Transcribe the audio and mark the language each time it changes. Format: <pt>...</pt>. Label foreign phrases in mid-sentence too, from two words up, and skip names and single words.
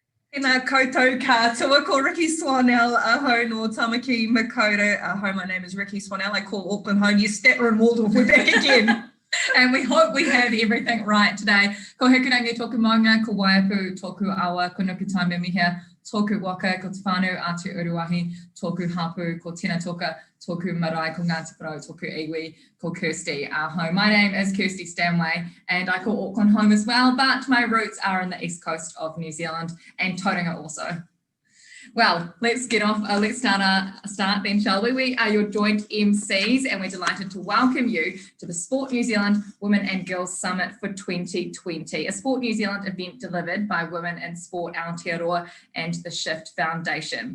<mi>Tēnā koutou katoa, ko Ricky Swanell, aho no Tamaki Makaurau. Aho,</mi> <en>my name is Ricky Swanell. I call Auckland home. Yes, Statler and Waldorf, we're back again. And we hope we have everything right today.</en> <mi>Ko hukurangi tōku maunga, ko waiapu, tōku awa, ko nuku taimemihia, tōku waka, ko te whānau atu uruahi, tōku hapu, ko tēnā toka, tōku marae, ko Ngāti Porou, tōku iwi, ko Kirsty, aho.</mi> <en>My name is Kirsty Stanway and I call Auckland home as well, but my roots are in the east coast of New Zealand and Tauranga also. Well, let's start then, shall we? We are your joint MCs and we're delighted to welcome you to the Sport New Zealand Women and Girls Summit for 2020, a Sport New Zealand event delivered by Women in Sport Aotearoa and the Shift Foundation.</en>